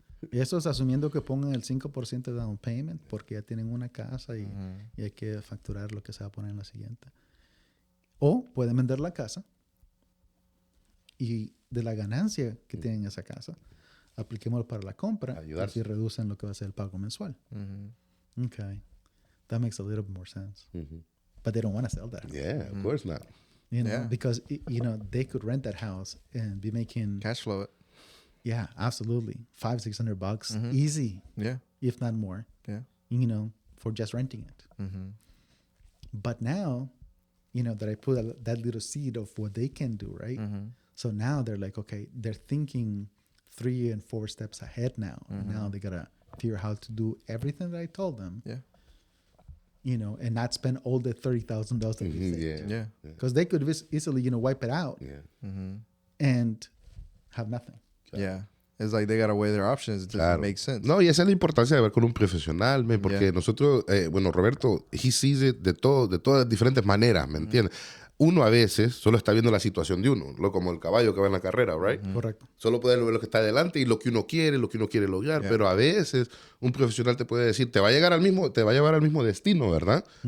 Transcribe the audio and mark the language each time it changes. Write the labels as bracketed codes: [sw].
[es] Y eso es asumiendo que pongan el 5% de down payment porque ya tienen una casa y hay que facturar lo que se va a poner en la siguiente. O pueden vender la casa y de la ganancia que tienen en esa casa, apliquémoslo para la compra y así reducen lo que va a ser el pago mensual. [en] Okay. That makes a little bit more sense. But they don't want to sell that. Yeah, of course not. You know, because, you know, they could rent that house and be making... Cash flow it. Yeah, absolutely. $500-600 easy. Yeah. If not more. Yeah. You know, for just renting it. But now, you know, that I put that little seed of what they can do, right? So now they're like, okay, they're thinking 3 and 4 steps ahead now. Now they got to figure out how to do everything that I told them. Yeah. You know, and not spend all the $30,000 that we saved. Yeah. Because they could easily, you know, wipe it out and have nothing. Yeah. It's like they got to weigh their options. It doesn't make sense. [es] No, y esa es la importancia de ver con un profesional, porque nosotros, bueno, Roberto, [en] he sees it [es] de todas diferentes maneras, ¿me entiendes? Uno a veces solo está viendo la situación de uno, como el caballo que va en la carrera, right? Correcto. Solo puede ver lo que está adelante y lo que uno quiere lograr, pero a veces un profesional te puede decir, te va a llevar al mismo destino, ¿verdad?